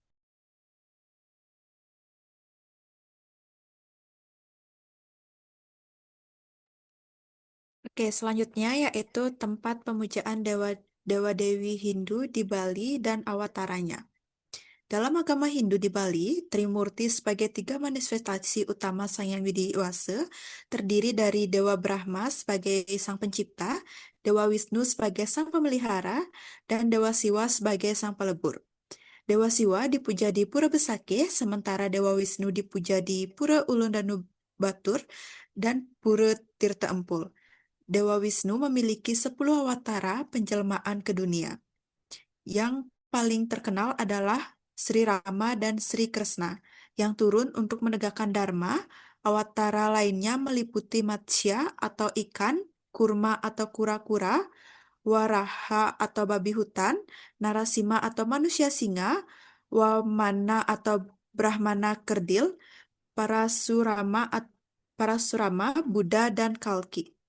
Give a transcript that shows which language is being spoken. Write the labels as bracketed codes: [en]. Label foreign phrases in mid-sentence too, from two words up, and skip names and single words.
[id] Oke, selanjutnya yaitu tempat pemujaan dewa-dewi Hindu di Bali dan awataranya. Dalam agama Hindu di Bali, Trimurti sebagai tiga manifestasi utama Sang Yang Widi Wasa terdiri dari Dewa Brahma sebagai sang pencipta, Dewa Wisnu sebagai sang pemelihara, dan Dewa Siwa sebagai sang pelebur. Dewa Siwa dipuja di Pura Besakeh, sementara Dewa Wisnu dipuja di Pura Ulundanu Batur dan Pura Tirta Empul. Dewa Wisnu memiliki 10 awatara penjelmaan ke dunia. Yang paling terkenal adalah Sri Rama dan Sri Kresna, yang turun untuk menegakkan Dharma. Awatara lainnya meliputi Matsya atau ikan, Kurma atau kura-kura, Waraha atau babi hutan, Narasima atau manusia singa, Wamana atau Brahmana kerdil, Parasurama, Buddha, dan Kalki.